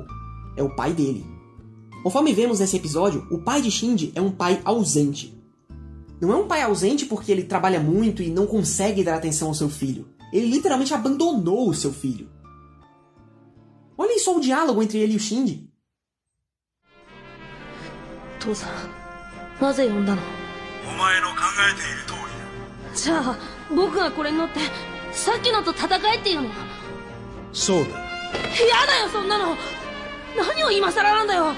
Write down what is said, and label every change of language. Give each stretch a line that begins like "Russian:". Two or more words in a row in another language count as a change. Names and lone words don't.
Portuguese: É o pai dele. Conforme vemos nesse episódio, o pai de Shinji é um pai ausente. Não é um pai ausente porque ele trabalha muito e não consegue dar atenção ao seu filho. Ele literalmente abandonou o seu filho. Olhem só o diálogo entre ele e o Shinji.
Japanese: 父さん、なぜ呼んだの？お前の考えている通りだ。じゃあ、僕がこれに乗ってさっきのと戦えっていうの？そうだ。やだよ、そんなの。何を今更なんだよ。